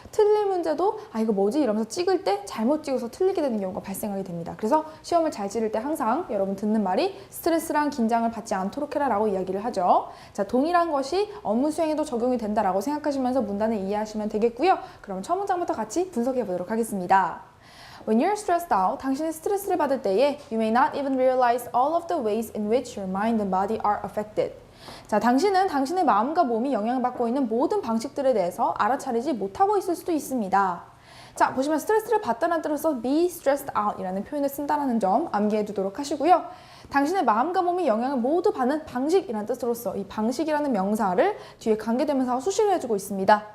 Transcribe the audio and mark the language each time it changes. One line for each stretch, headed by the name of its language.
Korean: 틀릴 문제도 이거 뭐지? 이러면서 찍을 때 잘못 찍어서 틀리게 되는 경우가 발생하게 됩니다. 그래서 시험을 잘 치를 때 항상 여러분 듣는 말이 스트레스랑 긴장을 받지 않도록 해라라고 이야기를 하죠. 자, 동일한 것이 업무 수행에도 적용이 된다라고 생각하시면서 문단을 이해하시면 되겠고요. 그럼 첫 문장부터 같이 분석해 보도록 하겠습니다.
English: When you're stressed out,
Korean: 당신이 스트레스를 받을 때에
English: you may not even realize all of the ways in which your mind and body are affected.
Korean: 자, 당신은 당신의 마음과 몸이 영향받고 있는 모든 방식들에 대해서 알아차리지 못하고 있을 수도 있습니다. 자, 보시면 스트레스를 받다는 뜻으로서 be stressed out 이라는 표현을 쓴다는 점 암기해 두도록 하시고요. 당신의 마음과 몸이 영향을 모두 받는 방식이라는 뜻으로서 이 방식이라는 명사를 뒤에 관계대명사가 수식을 해주고 있습니다.